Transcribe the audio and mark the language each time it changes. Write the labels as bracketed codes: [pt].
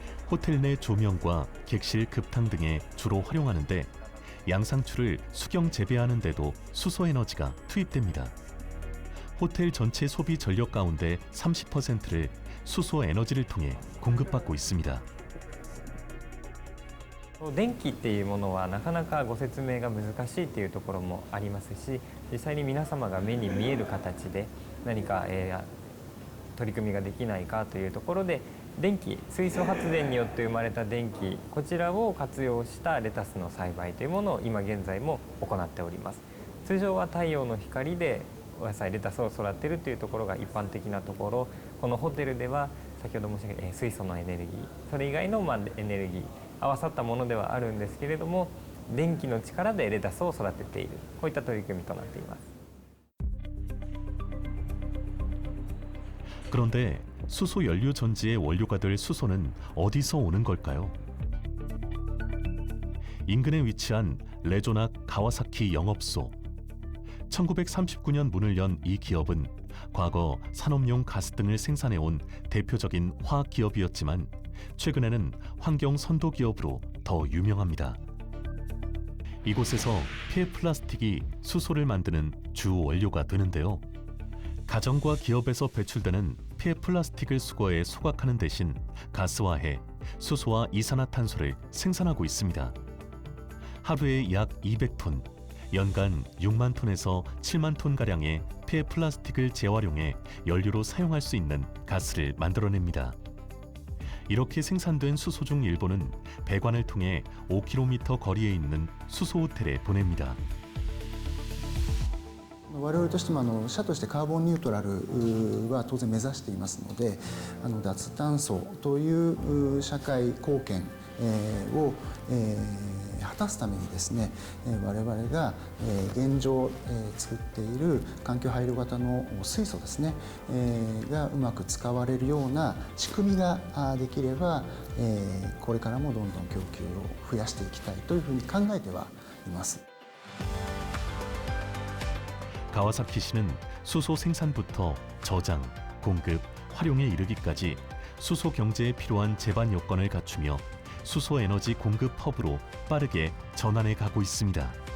[ko] 호텔 내 조명과 객실 급탕 등에 주로 활용하는데 양상추를 수경 재배하는 데도 수소 에너지가 투입됩니다. 호텔 전체 소비 전력 가운데 30%를 수소 에너지를 통해 공급받고 있습니다. [ja] 電気っていうものはなかなかご説明が難しいっていうところもありますし、実際に皆様が目に見える形で何か、取り組みができないかというところで、電気、水素発電によって生まれた電気、こちらを活用したレタスの栽培というものを今現在も行っております。通常は太陽の光でお野菜レタスを育てるというところが一般的なところ、このホテルでは先ほど申し上げた水素のエネルギー、それ以外のエネルギー合わさったものではあるんですけれども、電気の力でレタスを育てている、こういった取り組みとなっています。 [ko] 그런데 수소 연료 전지의 원료가 될 수소는 어디서 오는 걸까요? 인근에 위치한 레조낙 가와사키 영업소. 1939년 문을 연 이 기업은 과거 산업용 가스 등을 생산해온 대표적인 화학 기업이었지만 최근에는 환경 선도 기업으로 더 유명합니다. 이곳에서 폐 플라스틱이 수소를 만드는 주 원료가 되는데요. 가정과 기업에서 배출되는 폐 플라스틱을 수거해 소각하는 대신 가스화해 수소와 이산화탄소를 생산하고 있습니다. 하루에 약 200톤, 연간 6만 톤에서 7만 톤가량의 폐 플라스틱을 재활용해 연료로 사용할 수 있는 가스를 만들어냅니다. 이렇게 생산된 수소 중 일부는 배관을 통해 5km 거리에 있는 수소 호텔에 보냅니다. [ja] 我々としても社としてカーボンニュートラルは当然目指していますので、脱炭素という社会貢献を果たすためにですね、我々が現状作っている環境配慮型の水素ですねがうまく使われるような仕組みができれば、これからもどんどん供給を増やしていきたいというふうに考えてはいます。 [ko] 가와사키시는 수소 생산부터 저장, 공급, 활용에 이르기까지 수소 경제에 필요한 제반 요건을 갖추며 수소 에너지 공급 허브로 빠르게 전환해 가고 있습니다.